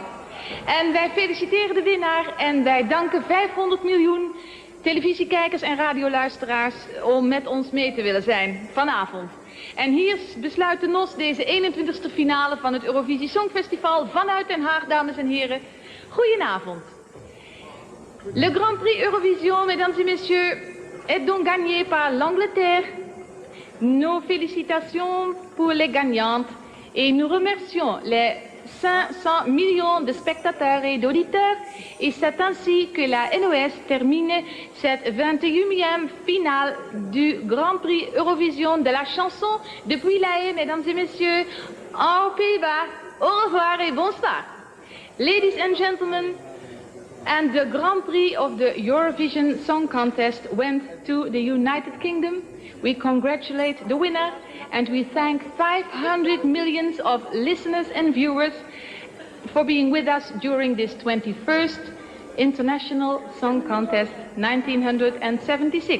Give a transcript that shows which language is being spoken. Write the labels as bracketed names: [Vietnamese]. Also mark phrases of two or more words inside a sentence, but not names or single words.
[Dutch] En wij feliciteren de winnaar en wij danken 500 miljoen televisiekijkers en radioluisteraars om met ons mee te willen zijn vanavond. En hier besluit de NOS deze 21ste finale van het Eurovisie Songfestival vanuit Den Haag, dames en heren. Goedenavond. [French] Le Grand Prix Eurovision, mesdames et messieurs, est donc gagné par l'Angleterre. Nos félicitations pour les gagnantes et nous remercions les 500 millions de spectateurs et d'auditeurs, et c'est ainsi que la NOS termine cette 21e finale du Grand Prix Eurovision de la chanson depuis La Haye, mesdames et messieurs, aux Pays-Bas. Au revoir et bonsoir. [English] Ladies and gentlemen, and the Grand Prix of the Eurovision Song Contest went to the United Kingdom. We congratulate the winner and we thank 500 millions of listeners and viewers for being with us during this 21st International Song Contest 1976.